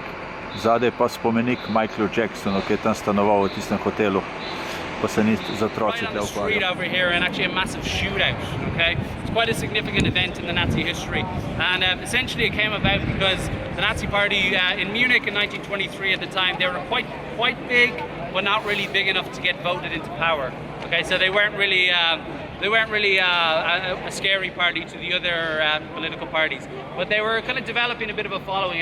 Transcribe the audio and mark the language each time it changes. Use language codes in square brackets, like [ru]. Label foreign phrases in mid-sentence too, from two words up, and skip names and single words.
[sl] Zadaj pa spomenik Michaelu Jacksonu, ki je tam stanoval v tistem hotelu, pa se ni z otroci tle ukvarjal. [en] Right over here, and actually a massive shootout, okay? It's quite a significant event in the Nazi history. And essentially it came about because the Nazi Party in Munich in 1923 at the time, they were quite big, but not really big enough to get voted into power. Okay, so they weren't really a scary party to the other political parties, but they were kind of developing a bit of a following.